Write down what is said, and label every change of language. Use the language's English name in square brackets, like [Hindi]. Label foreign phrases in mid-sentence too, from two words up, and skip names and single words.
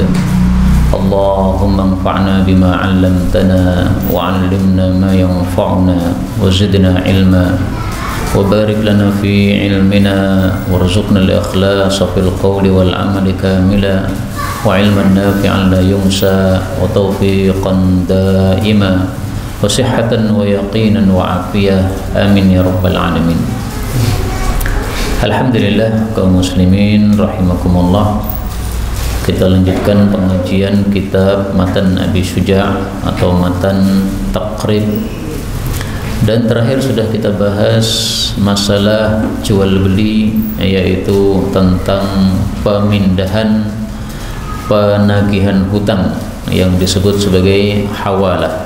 [Arabic] اللهم انفعنا بما علمتنا وعلمنا ما ينفعنا وزدنا علما وبارك لنا في علمنا وارزقنا الإخلاص في القول والعمل كاملا وعلما نافعا لا ينسى وتوفيقا دائما وصحة ويقينا وعافية. آمين يا رب العالمين. [Indonesian] Alhamdulillah kaum muslimin rahimakumullah. Kita lanjutkan pengajian kitab Matan Abi Syuja' atau Matan Taqrib. Dan terakhir sudah kita bahas masalah jual beli, yaitu tentang pemindahan penagihan hutang yang disebut sebagai hawalah.